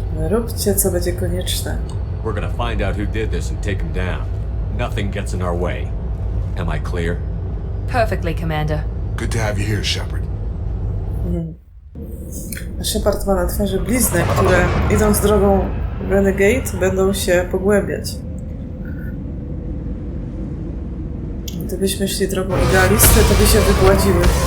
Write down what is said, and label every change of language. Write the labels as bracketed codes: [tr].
[pl] Róbcie, co będzie konieczne. [en] We're gonna find out who did this and take him down. Nothing gets in our way. Am I clear? Perfectly, Commander. Good to have you here, Shepard. [pl] A Shepard ma na twarzy blizny, które idąc drogą Renegade będą się pogłębiać. Gdybyśmy szli drogą idealisty, to by się wygładziły.